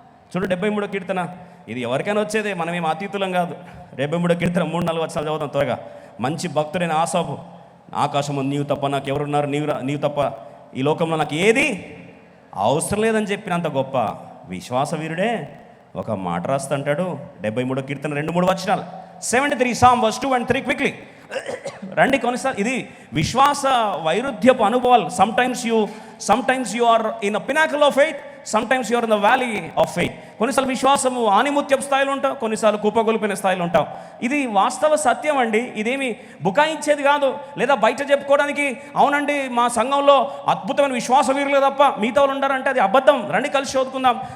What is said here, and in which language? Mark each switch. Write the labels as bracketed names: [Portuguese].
[Telugu] చూడు 73వ కీర్తన, ఇది ఎవరికైనా వచ్చేదే, మనమేం అతీతులం కాదు. 73వ కీర్తన 3-4 వచనాలు చదువుతాం త్వరగా. మంచి భక్తుడైన ఆసాపు, ఆకాశము నీవు తప్ప నాకు ఎవరున్నారు, నీవు తప్ప ఈ లోకంలో నాకు ఏది అవసరం లేదని చెప్పినంత గొప్ప విశ్వాసవీరుడే ఒక మాట రాస్తుంటాడు. 73వ కీర్తన 2-3 వచనాలు. [English] 73 Psalm verse 2 and 3 quickly [Telugu] రండి. కొన్నిసార్లు ఇది విశ్వాస వైరుధ్యపు అనుభవాలు. [English] Sometimes you are in a pinnacle of faith, sometimes you are in the valley of faith. [Telugu] కొన్నిసార్లు విశ్వాసము ఆనిముత్యపు స్థాయిలో ఉంటాం, కొన్నిసార్లు కుప్పగొలిపిన స్థాయిలో ఉంటాం. ఇది వాస్తవ సత్యం అండి. ఇదేమి బుకాయించేది కాదు, లేదా బయట చెప్పుకోవడానికి అవునండి మా సంఘంలో అద్భుతమైన విశ్వాస వీరులు తప్ప మిగతా వాళ్ళు ఉండారంటే అది అబద్ధం. రండి కలిసి చదువుకుందాం.